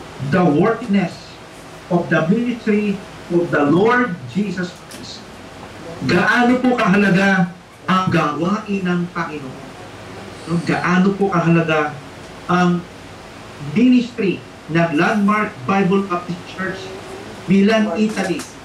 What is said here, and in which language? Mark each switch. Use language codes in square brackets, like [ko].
[en] The worthiness of the ministry of the Lord Jesus Christ. [tl] Gaano po kahalaga ang gawain ng Panginoon? Gaano po kahalaga ang ministry ng Landmark Bible Baptist Church Milan, Italy.